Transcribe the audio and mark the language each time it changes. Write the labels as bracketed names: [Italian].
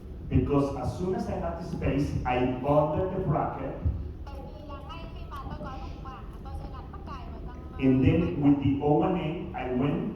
[English] Because as soon as I had the space, I bonded the bracket, [Vietnamese] Bởi vì là ngay khi mà tôi có đủ khoảng, tôi sẽ đặt mắc cài vào trong [English] and then with the O18, I went